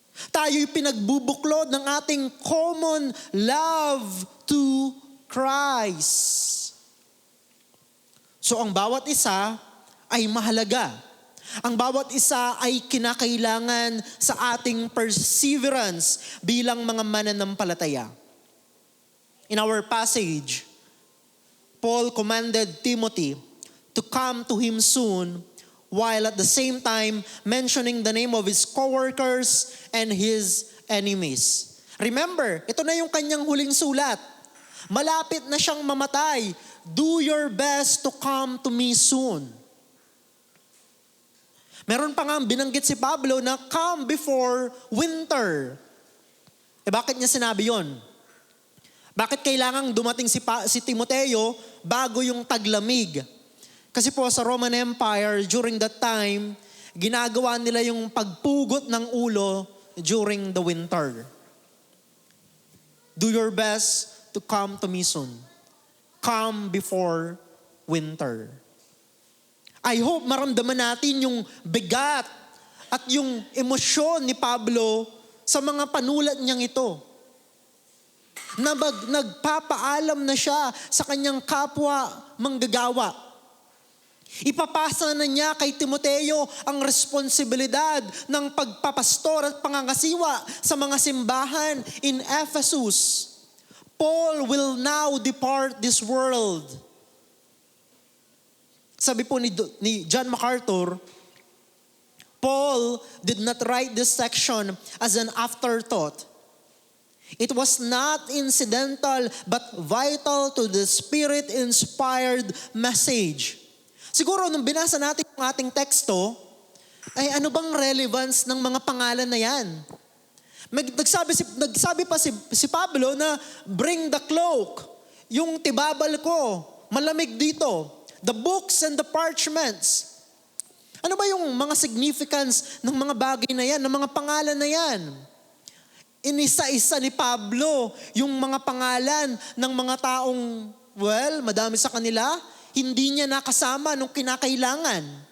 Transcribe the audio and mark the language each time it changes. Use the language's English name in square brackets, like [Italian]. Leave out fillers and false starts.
[Filipino] Tayo'y pinagbubuklod ng ating [English] common love to Christ. [Filipino] So ang bawat isa ay mahalaga. Ang bawat isa ay kinakailangan sa ating perseverance bilang mga mananampalataya. [English] In our passage, Paul commanded Timothy to come to him soon while at the same time mentioning the name of his co-workers and his enemies. [Filipino] Remember, ito na yung kanyang huling sulat. Malapit na siyang mamatay. [English] Do your best to come to me soon. [Filipino] Meron pa nga binanggit si Pablo na [English] come before winter. [Filipino] Bakit niya sinabi yon? Bakit kailangang dumating si Timoteo bago yung taglamig? Kasi po sa Roman Empire, [English] during that time, [Filipino] ginagawa nila yung pagpugot ng ulo [English] during the winter. Do your best to come to me soon. Come before winter. I hope [Filipino] maramdaman natin yung bigat at yung emosyon ni Pablo sa mga panulat niyang ito. Na nagpapaalam na siya sa kanyang kapwa manggagawa. Ipapasa na niya kay Timoteo ang responsibilidad ng pagpapastor at pangangasiwa sa mga simbahan in Ephesus. [English] Paul will now depart this world. [Filipino] Sabi po ni [English] John MacArthur, Paul did not write this section as an afterthought. It was not incidental but vital to the Spirit-inspired message. [Filipino] Siguro nung binasa natin yung ating teksto, ay ano bang relevance ng mga pangalan na yan? Nagsabi pa si Pablo na [English] bring the cloak, [Filipino] yung tibabal ko, malamig dito. [English] The books and the parchments. [Filipino] Ano ba yung mga significance ng mga bagay na yan, ng mga pangalan na yan? Inisa-isa ni Pablo yung mga pangalan ng mga taong, madami sa kanila, hindi niya nakasama nung kinakailangan.